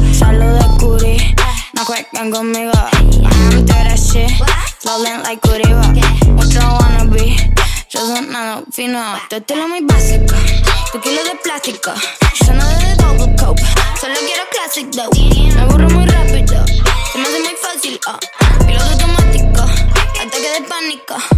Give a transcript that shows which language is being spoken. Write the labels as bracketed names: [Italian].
[Spanish] Ya lo descubrí, no juegan conmigo. [English] I'm that shit, rolling like Curiba. [Spanish] Mucho wannabe, yo sonando fino. Tu estilo muy básico, tu kilo de plástico. Yo no de [English] double cope, [Spanish] solo quiero [English] classic though. [Spanish] Me aburro muy rápido, se me hace muy fácil. Piloto automático, ataque de pánico.